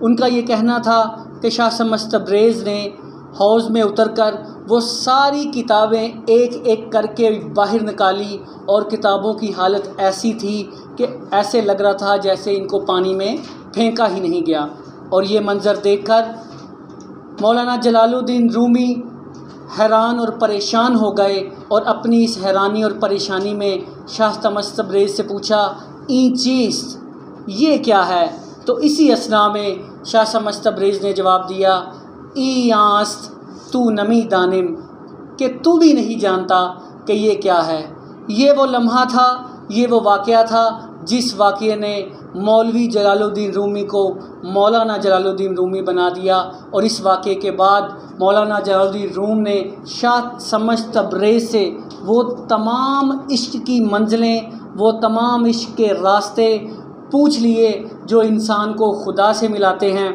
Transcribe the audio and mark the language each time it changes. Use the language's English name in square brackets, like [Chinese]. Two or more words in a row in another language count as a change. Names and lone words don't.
[Urdu] ان کا یہ کہنا تھا کہ شاہ شمس تبریز نے حوض میں اتر کر وہ ساری کتابیں ایک ایک کر کے باہر نکالی، اور کتابوں کی حالت ایسی تھی کہ ایسے لگ رہا تھا جیسے ان کو پانی میں پھینکا ہی نہیں گیا۔ اور یہ منظر دیکھ کر مولانا جلال الدین رومی حیران اور پریشان ہو گئے، اور اپنی اس حیرانی اور پریشانی میں شاہ تمس تبریز سے پوچھا، [Persian] این چیست، [Urdu] یہ کیا ہے؟ تو اسی اثنا میں شاہ تمس تبریز نے جواب دیا، [Persian] ای آست تو نمی دانم، [Urdu] کہ تو بھی نہیں جانتا کہ یہ کیا ہے۔ یہ وہ لمحہ تھا، یہ وہ واقعہ تھا جس واقعے نے مولوی جلال الدین رومی کو مولانا جلال الدین رومی بنا دیا، اور اس واقعے کے بعد مولانا جلال الدین روم نے شاہ تمس تبریز سے وہ تمام عشق کی منزلیں، وہ تمام عشق کے راستے پوچھ لیے جو انسان کو خدا سے ملاتے ہیں۔